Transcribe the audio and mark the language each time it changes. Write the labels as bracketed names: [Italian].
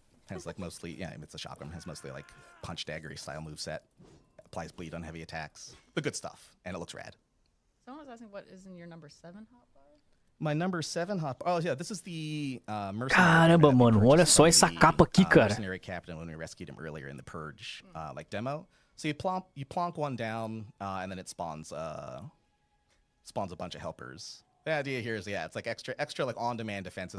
[English] Has like mostly, yeah, it's a chakram. Has mostly like punch dagger style moveset. Applies bleed on heavy attacks. The good stuff, and it looks rad. Someone was asking what is in your number 7 hotbar? My number 7 hotbar. Oh yeah, this is the mercenary. [Portuguese] Caramba, mano, olha só essa capa aqui, cara. [English] Mercenary captain when we rescued him earlier in the purge, like demo. So you plonk one down, and then it spawns a bunch of helpers. The idea here is, yeah, it's like extra like on-demand defenses.